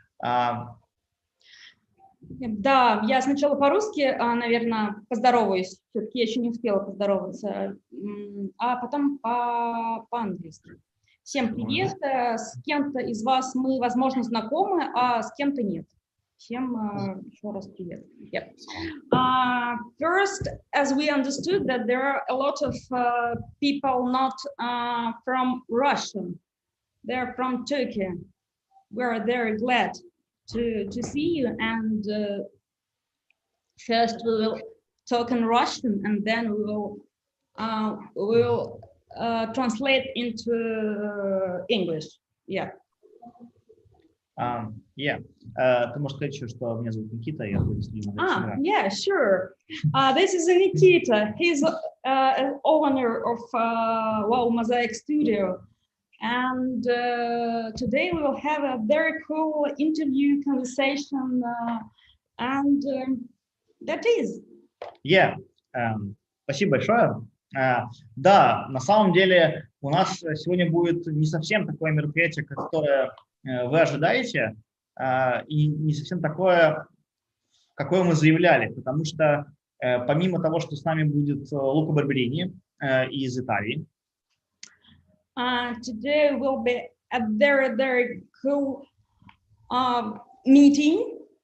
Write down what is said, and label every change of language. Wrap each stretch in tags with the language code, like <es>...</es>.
<ru>Да, я сначала по-русски, наверное, поздороваюсь. Все-таки я еще не успела поздороваться. А потом по-английски. Всем привет. С кем-то из вас мы, возможно, знакомы, а с кем-то нет. Всем еще раз привет. Yep.</ru> <en>First, as we understood that there are a lot of people not from Russia, they're from Turkey. We're very glad to see you, and first we will talk in Russian, and then we will translate into English. Yeah.</en> <ru>Ты можешь сказать еще, что меня зовут Никита, я руководитель.</ru> <en>Yeah, sure. This is Nikita. He's an owner of WOWmosaic Studio. And today we will have a very cool interview, conversation, and that is.</en> <ru>Спасибо большое. Да, на самом деле у нас сегодня будет не совсем такое мероприятие, которое вы ожидаете, и не совсем такое, какое мы заявляли, потому что помимо того, что с нами будет Лука Барберини из Италии.</ru> <en>Today will be a very, very cool meeting.</en>